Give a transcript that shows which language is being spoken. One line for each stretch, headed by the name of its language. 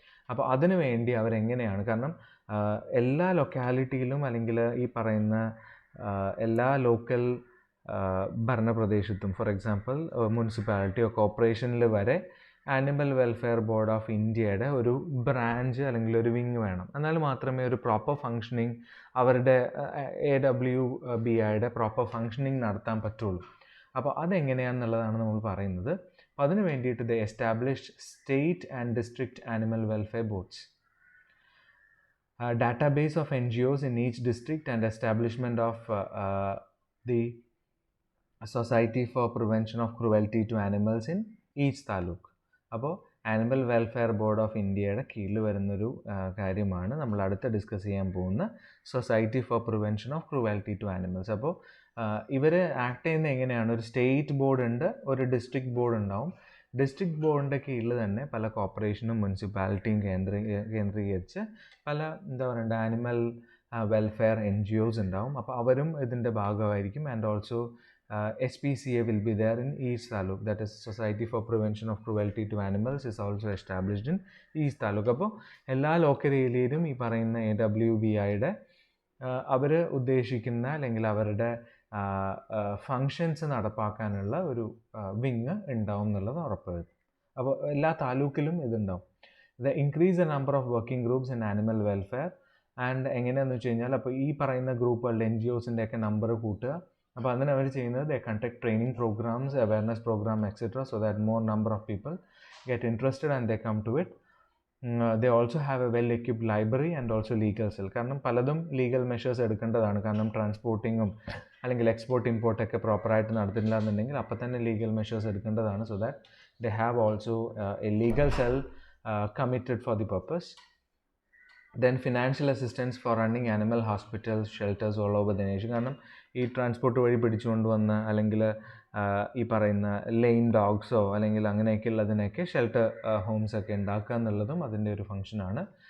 Malayalam: അപ്പോൾ അതിനു വേണ്ടി അവരെങ്ങനെയാണ്, കാരണം എല്ലാ ലൊക്കാലിറ്റിയിലും അല്ലെങ്കിൽ ഈ പറയുന്ന എല്ലാ ലോക്കൽ ഭരണപ്രദേശത്തും, ഫോർ എക്സാമ്പിൾ മുനിസിപ്പാലിറ്റിയോ കോർപ്പറേഷനിൽ വരെ ആനിമൽ വെൽഫെയർ ബോർഡ് ഓഫ് ഇന്ത്യയുടെ ഒരു ബ്രാഞ്ച് അല്ലെങ്കിൽ ഒരു വിങ് വേണം. എന്നാൽ മാത്രമേ ഒരു പ്രോപ്പർ ഫങ്ഷനിങ് അവരുടെ AWBIയുടെ പ്രോപ്പർ ഫങ്ഷനിങ് നടത്താൻ പറ്റുള്ളൂ. അപ്പോൾ അതെങ്ങനെയാണെന്നുള്ളതാണ് നമ്മൾ പറയുന്നത്. അപ്പോൾ അതിന് വേണ്ടിയിട്ട്
English: The established state and district animal welfare boards. database of NGOs in each district and establishment of the Society for Prevention of Cruelty to Animals in each taluk.
Malayalam: അപ്പോൾ ആനിമൽ വെൽഫെയർ ബോർഡ് ഓഫ് ഇന്ത്യയുടെ കീഴിൽ വരുന്നൊരു കാര്യമാണ് നമ്മൾ അടുത്ത് discuss ചെയ്യാൻ പോകുന്ന society for prevention of cruelty to animals. അപ്പോൾ ഇവർ ആക്ട് ചെയ്യുന്നത് എങ്ങനെയാണ്? ഒരു സ്റ്റേറ്റ് ബോർഡ് ഉണ്ട്, ഒരു ഡിസ്ട്രിക്ട് ബോർഡ് ഉണ്ടാവും. ഡിസ്ട്രിക്ട് ബോർഡിൻ്റെ കീഴിൽ തന്നെ പല കോർപ്പറേഷനും മുനിസിപ്പാലിറ്റിയും കേന്ദ്രീകരിച്ച് പല എന്താ പറയണ്ട ആനിമൽ വെൽഫെയർ NGOs ഉണ്ടാവും. അപ്പോൾ അവരും ഇതിൻ്റെ ഭാഗമായിരിക്കും.
English: And also SPCA will be there in each taluk, that is Society for Prevention of Cruelty to Animals is also established in each taluk.
Malayalam: അപ്പോൾ എല്ലാ ലോക്കൽ ഏരിയയിലും ഈ പറയുന്ന AWBIയുടെ അവർ ഉദ്ദേശിക്കുന്ന അല്ലെങ്കിൽ അവരുടെ ഫങ്ഷൻസ് നടപ്പാക്കാനുള്ള ഒരു വിങ് ഉണ്ടാവും എന്നുള്ളത് ഉറപ്പുവരുത്തും. അപ്പോൾ എല്ലാ താലൂക്കിലും ഇതുണ്ടാവും.
English: The increase the number of working groups in animal welfare.
Malayalam: And എങ്ങനെയാണെന്ന് വെച്ച് കഴിഞ്ഞാൽ അപ്പോൾ ഈ പറയുന്ന ഗ്രൂപ്പുകളുടെ NGOസിൻ്റെയൊക്കെ നമ്പർ കൂട്ടുക. അപ്പോൾ അതിന് അവർ ചെയ്യുന്നത്
English: They conduct training programs, awareness program etcetera, so that more number of people get interested and they come to it. They also have a well equipped library and also legal cell.
Malayalam: കാരണം പലതും legal measures എടുക്കേണ്ടതാണ്. കാരണം ട്രാൻസ്പോർട്ടിങ്ങും അല്ലെങ്കിൽ export ഇമ്പോർട്ടൊക്കെ പ്രോപ്പറായിട്ട് നടത്തില്ല എന്നുണ്ടെങ്കിൽ അപ്പം തന്നെ ലീഗൽ മെഷേഴ്സ് എടുക്കേണ്ടതാണ്.
English: So that they have also a legal cell committed for the purpose. Then financial assistance for running animal hospitals, shelters all over the nation.
Malayalam: കാരണം ഈ ട്രാൻസ്പോർട്ട് വഴി പിടിച്ചുകൊണ്ട് വന്ന അല്ലെങ്കിൽ ഈ പറയുന്ന ലെയിൻ ഡോഗ്സോ അല്ലെങ്കിൽ അങ്ങനെയൊക്കെ ഉള്ളതിനൊക്കെ ഷെൽട്ടർ ഹോംസ് ഒക്കെ ഉണ്ടാക്കുക എന്നുള്ളതും അതിൻ്റെ ഒരു ഫംഗ്ഷനാണ്.